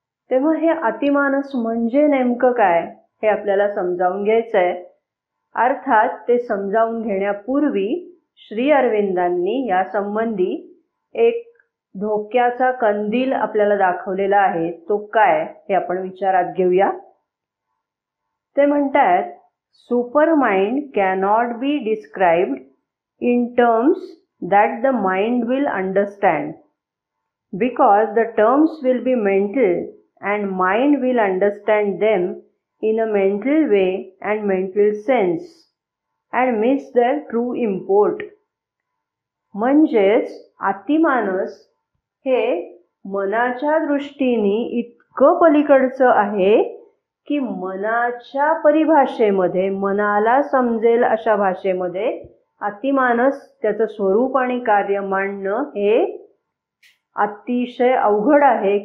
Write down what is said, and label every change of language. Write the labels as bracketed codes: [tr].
[mr] तेव्हा हे अतिमानस म्हणजे नेमकं काय हे आपल्याला समजावून घ्यायचंय. अर्थात ते समजावून घेण्यापूर्वी श्री अरविंदांनी या संबंधी एक धोक्याचा कंदील आपल्याला दाखवलेला आहे. तो काय हे आपण विचारात घेऊया. ते म्हणतात, [en] Super mind cannot be described in terms that the mind will understand, because the terms will be mental and mind will understand them in a mental way and mental sense and miss their true import. [mr] म्हणजेच अतिमानस हे मनाच्या दृष्टीने इतकं पलीकडचं आहे की मनाच्या परिभाषेमध्ये, मनाला समजेल अशा भाषेमध्ये अतिमानस त्याचं स्वरूप आणि कार्य मांडणं हे अतिशय अवघड आहे.